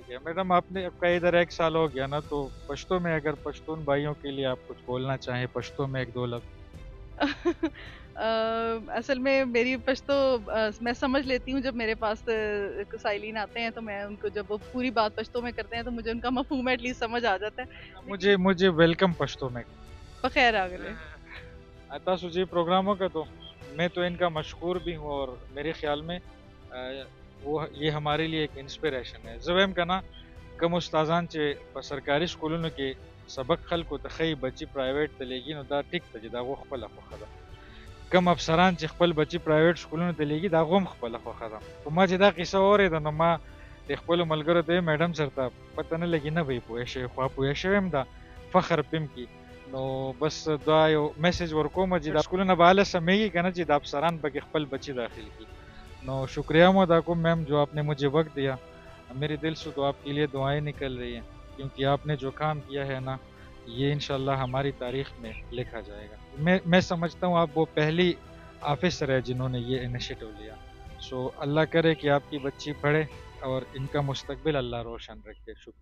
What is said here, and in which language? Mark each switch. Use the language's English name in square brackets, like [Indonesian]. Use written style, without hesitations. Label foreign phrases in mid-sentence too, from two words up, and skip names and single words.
[Urdu] ٹھیک ہے میڈم، آپ نے اب کا ادھر 1 سال ہو گیا نا، تو پشتو میں اگر پشتون بھائیوں کے لیے آپ کچھ بولنا چاہیں پشتو میں 1-2 لفظ. اصل میں میری پشتو میں سمجھ لیتی ہوں. جب میرے پاس سائلین آتے ہیں تو میں ان کو، جب وہ پوری بات پشتو میں کرتے ہیں تو مجھے ان کا مفہوم [English] at least [Urdu] سمجھ آ جاتا ہے. مجھے ویلکم پشتو میں. [Pashto] بخیر آگلے [Urdu] تاسو جی پروگراموں کا تو میں تو ان کا مشکور بھی ہوں، اور میرے خیال میں وہ یہ ہمارے لیے ایک انسپریشن ہے. [Pashto] زویم کا نا کم استادان چے په سرکاري سکولونو کې سبق خلکو ته ښیي بچي پرایویټ ته لیږي، نو دا ټیک ته چې دا هغو خپله خوښه ده. کم افسران چې خپل بچي پرایویټ سکولونو ته لیږي دا هغو هم خپله خوښه ده. خو ما چې دا قصه واورېده نو ما د خپلو ملګرو ته میډم سر ته پته نه لګي، نه به یې پوه شوې، خو پوه شوی یم دا فخر پم کی. نو بس دا یو میسج ورکوم چې دا سکولونه به هله سمیږي که نه چې دا افسران پکې خپل بچي داخل کړي. [Urdu] نو شکریہ ادا کو میم جو آپ نے مجھے وقت دیا. میرے دل سے تو آپ کے لیے دعائیں نکل رہی ہیں، کیونکہ آپ نے جو کام کیا ہے نا یہ انشاءاللہ ہماری تاریخ میں لکھا جائے گا. میں سمجھتا ہوں آپ وہ پہلی آفیسر ہے جنہوں نے یہ انیشیٹو لیا. سو اللہ کرے کہ آپ کی بچی پڑھے اور ان کا مستقبل اللہ روشن رکھے.